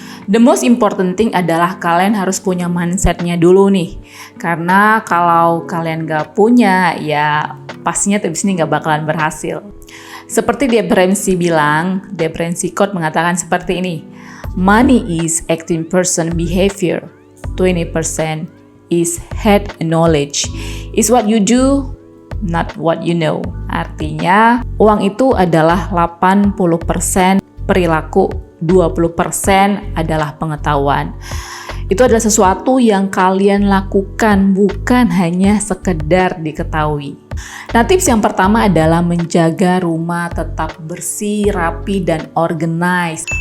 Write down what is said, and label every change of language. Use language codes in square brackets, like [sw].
[en] The most important thing [id] adalah kalian harus punya mindsetnya dulu nih. Karena kalau kalian gak punya, ya pastinya tips ini gak bakalan berhasil. Seperti Dave Ramsey bilang, Dave Ramsey quote mengatakan seperti ini. [en] Money is 18% behavior, 20% is head knowledge. Is what you do, not what you know. [id] Artinya, uang itu adalah 80% perilaku, 20% adalah pengetahuan. Itu adalah sesuatu yang kalian lakukan, bukan hanya sekedar diketahui. Nah, tips yang pertama adalah menjaga rumah tetap bersih, rapi, dan organized.